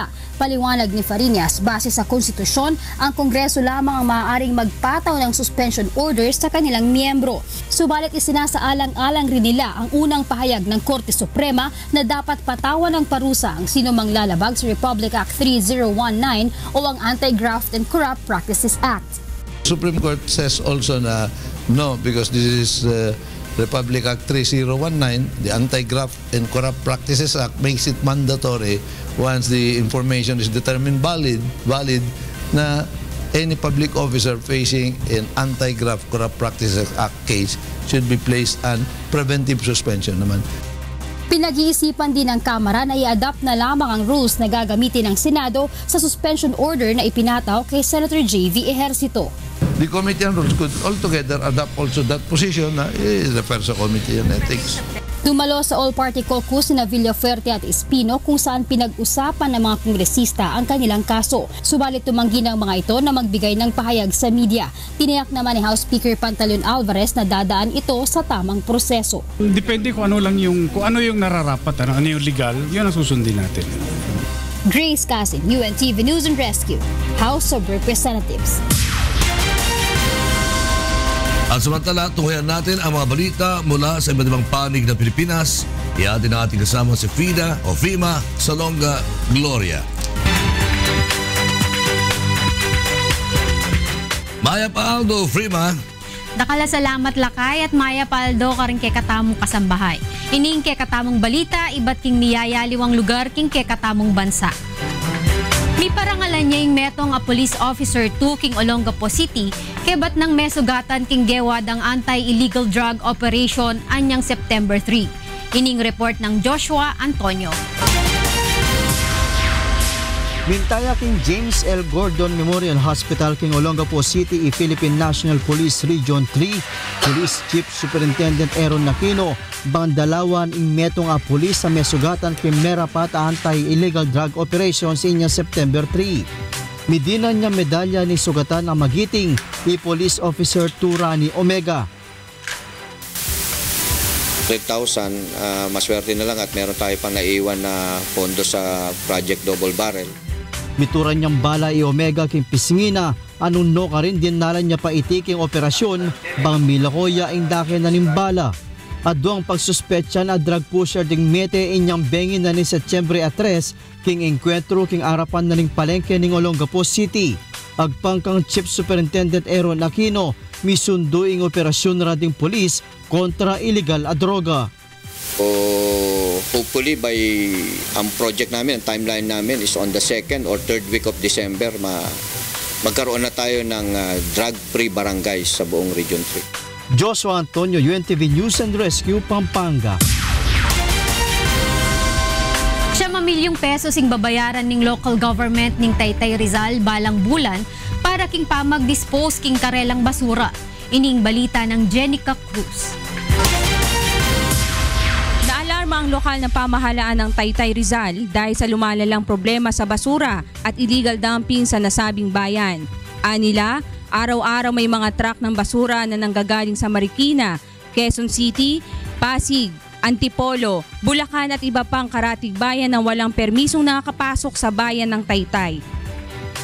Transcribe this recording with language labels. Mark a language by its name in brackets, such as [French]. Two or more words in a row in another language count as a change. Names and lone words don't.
[Filipino] Paliwanag ni Fariñas, base sa konstitusyon, ang Kongreso lamang ang maaaring magpataw ng [English] suspension orders [Filipino] sa kanilang miyembro. Subalit isinasaalang-alang rin nila ang unang pahayag ng Korte Suprema na dapat patawan ng parusa ang sinumang lalabag sa Republic Act 3019 o ang Anti-Graft and Corrupt Practices Act. [English] Supreme Court says also na no, because this is Republic Act 3019, the Anti-Graft and Corrupt Practices Act makes it mandatory once the information is determined valid na any public officer facing an Anti-Graft Corrupt Practices Act case should be placed on preventive suspension naman. [Filipino] Pinag-iisipan din ng Kamara na i-adapt na lamang ang rules na gagamitin ng Senado sa [English] suspension order [Filipino] na ipinataw kay Senator J.V. Ejercito. [English] The Committee on Rules could altogether adapt also that position [Filipino] na refer sa [English] Committee on Ethics. [Filipino] Dumalo sa [English] all-party caucus [Filipino] sina Villaferte at Espino kung saan pinag-usapan ng mga kongresista ang kanilang kaso. Subalit tumanggi ng mga ito na magbigay ng pahayag sa media. Tiniyak naman ni House Speaker Pantaleon Alvarez na dadaan ito sa tamang proseso. Depende kung ano yung nararapat, ano yung legal, yun ang susundin natin. Grace Casin, UNTV News and Rescue, House of Representatives. At samantala, tunghayan natin ang mga balita mula sa iba't ibang panig ng Pilipinas. Iyatin ang ating kasama si Fima Salonga Gloria. [Pampanga] Maya Paldo, Frima. Dakala salamat lakay at Maya Paldo karing kay katamong kasambahay. Ining kay katamong balita, iba't king niyayaliwang lugar king kay katamong bansa. May parangalan niya yung metong a [English] police officer 2 [Pampanga] king Olongapo City, kebat ng mesugatan king gewad ang [English] anti-illegal drug operation [Pampanga] anyang September 3. Ining report ng Joshua Antonio. Mintaya king James L. Gordon Memorial Hospital king Olongapo City Philippine National Police Region 3 Police Chief Superintendent Aaron Aquino bandalawan ing metong a pulis sa mesugatan king merapat [English] anti-illegal drug operation [Pampanga] sa inya September 3. Midina niya medalya ni sugatan ang magiting Police Officer Turani Omega. [Filipino] 3,000, maswerte na lang at meron tayo pang naiwan na pondo sa Project Double Barrel. [Pampanga] Mituran niyang bala Omega king pisingina, anuno ka rin din nalan niya pa itiking operasyon, bang milakoya ing dake na nimbala. At doang pagsuspetsa na drug pusher ding mete inyang bengin na ni Setyembre 3, king enkwentro king arapan na ning palengke ning Olongapo City. Agpangkang Chief Superintendent Aaron Aquino, misunduing operasyon rading polis kontra illegal a droga. [Filipino] Hopefully by ang project namin, ang timeline namin [English] is on the 2nd or 3rd week of December [Filipino] magkaroon na tayo ng drug-free barangays sa buong Region 3. Joshua Antonio, UNTV News and Rescue, Pampanga. [Pampanga] Milyong pesos ing babayaran ning [English] local government [Pampanga] ning Taytay Rizal balang bulan para king pamag-dispose king karelang basura. Ining balita ng Jenica Cruz. [Filipino] Naalarma ang lokal na pamahalaan ng Taytay Rizal dahil sa lumalalang problema sa basura at [English] illegal dumping [Filipino] sa nasabing bayan. Anila, araw-araw may mga truck ng basura na nanggagaling sa Marikina, Quezon City, Pasig, Antipolo, Bulacan at iba pang karatig bayan na walang permisong nakakapasok sa bayan ng Taytay.